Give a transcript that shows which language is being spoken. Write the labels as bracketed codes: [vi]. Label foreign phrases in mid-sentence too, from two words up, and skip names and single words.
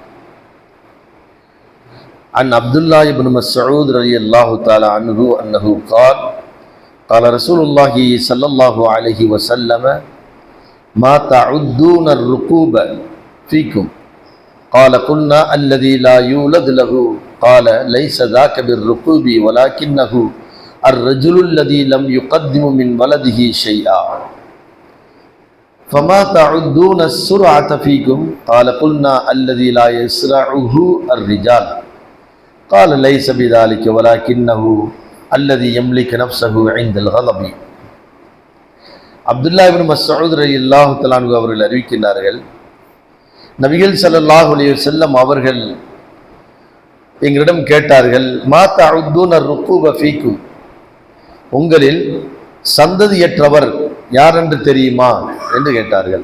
[ar] عن عبد الله بن مسعود رضي الله تعالى عنه أنه قال قال رسول الله صلى الله عليه وسلم ما تعدون الركوب فيكم قال قلنا الذي لا يولد له قال ليس ذاك بالركوب ولكنه الرجل الذي لم يقدم من ولده شيئا فما تعدون السرعة فيكم قال قلنا الذي لا يسرعه الرجال قال ليس بذلك ولكنه الذي يملك نفسه عند الغضب. [ta] அப்துல்லா இப்னு மஸ்ஊத் [ar] رضي الله تعالى عنه [ta] அவர்கள் அறிவிக்கின்றார்கள், நபிகள் [ar] صلى الله عليه وسلم [ta] அவர்கள் எங்களிடம் கேட்டார்கள், [ar] ما تعدون الرقوب فيكم, [ta] உங்களில் சந்ததியற்றவர் யார் என்று தெரியுமா என்று கேட்டார்கள்.